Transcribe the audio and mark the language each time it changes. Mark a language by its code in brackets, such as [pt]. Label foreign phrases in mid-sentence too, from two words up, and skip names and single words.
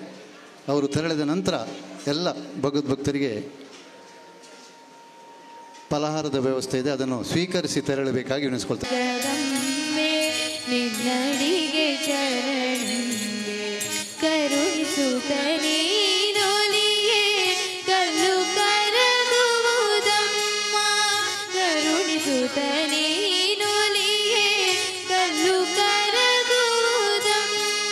[kn] ಅವರು ತೆರಳಿದ ನಂತರ ಎಲ್ಲ ಭಗವದ್ಭಕ್ತರಿಗೆ ಫಲಹಾರದ ವ್ಯವಸ್ಥೆ ಇದೆ, ಅದನ್ನು ಸ್ವೀಕರಿಸಿ ತೆರಳಬೇಕಾಗಿ ವಿನಿಸ್ಕೊಳ್ತಾರೆ. ನಿನ್ನಡಿಗೆ ಚರಣೆ ಕರುಣಿಸುತ್ತಲೇ ನೊಲಿಯೇ ಕಲ್ಲು ಕರಗುವುದಮ್ಮ, ಕರುಣಿಸುತ್ತಲೇ ನೊಲಿಯೇ ಕಲ್ಲು ಕರಗುವುದಮ್ಮ.